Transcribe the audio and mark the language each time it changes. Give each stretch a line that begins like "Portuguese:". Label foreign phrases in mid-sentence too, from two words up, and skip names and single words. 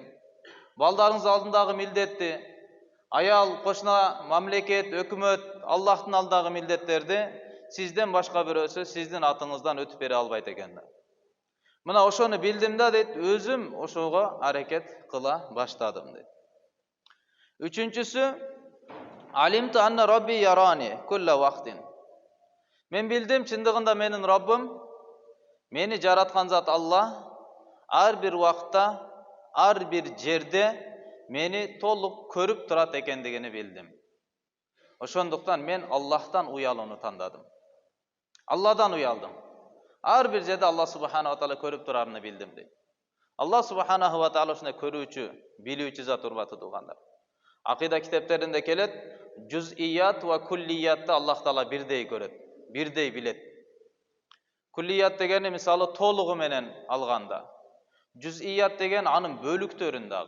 Kyrgyz: Балдарыңыз алдындагы милдетти, аял, кошуна, мамлекет, өкмөт, Аллахтын алдындагы милдеттерди сизден башка бирөөсү сиздин атыңыздан өтүп бере албайт экен. Мына ошону билдим да дейт, өзүм ошого аракет кыла баштадым дейт. Үчүнчүсү:
Arabic: "علمت أن ربي يراني كل وقت."
Kyrgyz: Мен билдим, чындыгында менин Раббым, мени жараткан зат Аллах, ар бир убакытта, ар бир жерде мени толук көрүп турат экендигини билдим. Ошондуктан мен Аллахтан уялууну тандадым. Алладан уялдым. Ар бир жерде Аллах
Arabic: سبحانه وتعالى
Kyrgyz: көрүп турарыны билдим дейт. Аллах
Arabic: سبحانه وتعالى
Kyrgyz: ушундай көрүүчү, билүүчү зат, урматтуу туугандар. Акыйда китептеринде келет,
Arabic: جزئيات وكليات
Kyrgyz: Аллах таала бирдей көрөт, бирдей билет. Куллият дегени мисалы толугу менен алганда, жузият деген анын бөлүктөрүн дагы.